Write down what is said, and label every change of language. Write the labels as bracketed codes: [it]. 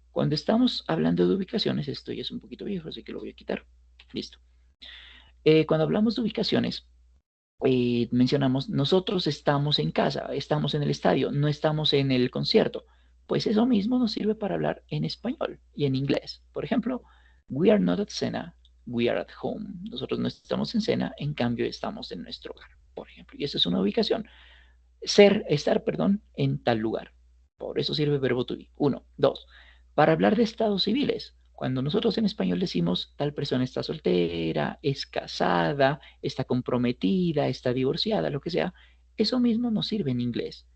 [es] Cuando estamos hablando de ubicaciones, esto ya es un poquito viejo, así que lo voy a quitar. Listo. Cuando hablamos de ubicaciones, mencionamos, nosotros estamos en casa, estamos en el estadio, no estamos en el concierto. Pues eso mismo nos sirve para hablar en español y en inglés. Por ejemplo, [en] we are not at cena, we are at home. [es] Nosotros no estamos en cena, en cambio estamos en nuestro hogar, por ejemplo. Y esa es una ubicación. Estar, perdón, en tal lugar. Por eso sirve el verbo to be. Uno. Dos. Para hablar de estados civiles. Cuando nosotros en español decimos tal persona está soltera, es casada, está comprometida, está divorciada, lo que sea, eso mismo nos sirve en inglés.